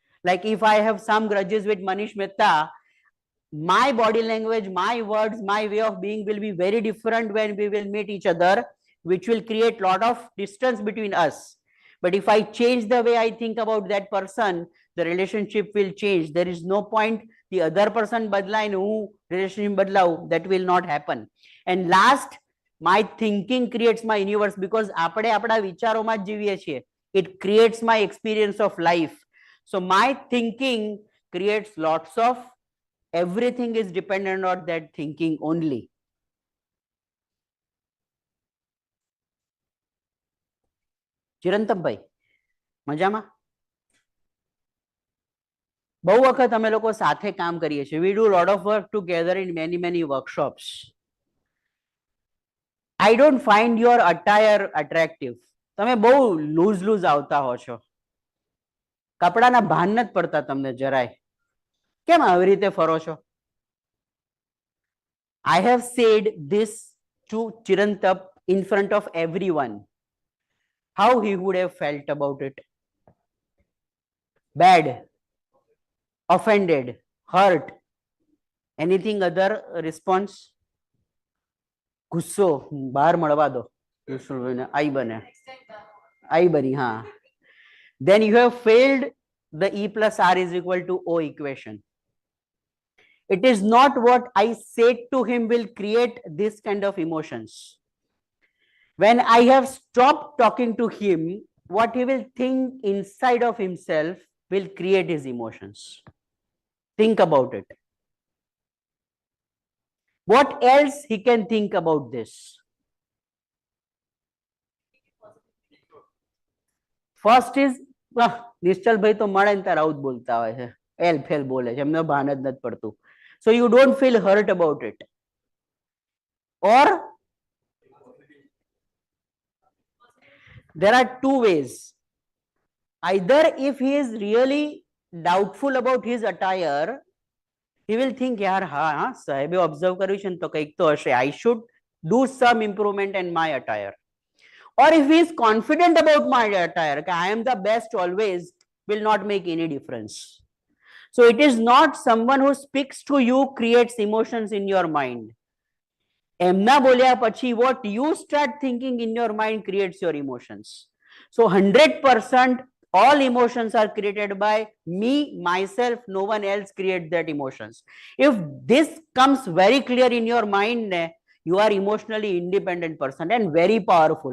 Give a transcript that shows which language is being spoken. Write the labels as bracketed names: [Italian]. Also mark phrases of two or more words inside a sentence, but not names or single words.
[English] Like if I have some grudges with Manish Mehta, my body language, my words, my way of being will be very different when we will meet each other, which will create lot of distance between us. But if I change the way I think about that person, the relationship will change. There is no point the other person badla who relationship badlau, that will not happen. And last, my thinking creates my universe, because [Gujarati] આપણે આપણા વિચારોમાં જ જીવીએ છીએ. [English] It creates my experience of life. So my thinking creates lots of, everything is dependent on that thinking only. [Gujarati] ચિરંતનભાઈ મજામાં? બહુ વખત અમે લોકો સાથે કામ કરીએ છીએ. [English] We do a lot of work together in many workshops. I don't find your attire attractive. [Gujarati] તમે બહુ લૂઝ આવતા હો છો. કપડાના ભાન નથી પડતા તમને જરાય. કેમ આવી રીતે ફરો છો? [English] I have said this to Chirantap in front of everyone. How he would have felt about it? Bad, offended, hurt, anything other response? [Gujarati] ગુસ્સો બહાર મળવા દો. આઈ બને, આઈ બની, હા. [English] Then you have failed the E plus R is equal to O equation. It is not what I said to him will create this kind of emotions. When I have stopped talking to him, what he will think inside of himself will create his emotions. Think about it. What else he can think about this? First is, [Gujarati] નિશ્ચલ ભાઈ તો મળે ને ત્યારે આવું બોલતા હોય છે, એલ ફેલ બોલે છે, એમને ભાન જ નથી પડતું. [English] So you don't feel hurt about it. Or there are two ways. Either if he is really doubtful about his attire, he will think, [Gujarati] યાર હા સાહેબે observe કર્યું છે ને તો કંઈક તો હશે, [English] I should do some improvement in my attire. Or if he is confident about my attire, I am the best always, will not make any difference. So it is not someone who speaks to you creates emotions in your mind. [Gujarati] એમના બોલ્યા પછી [English] what you start thinking in your mind creates your emotions. So 100% all emotions are created by me, myself, no one else creates that emotions. If this comes very clear in your mind, you are emotionally independent person and very powerful.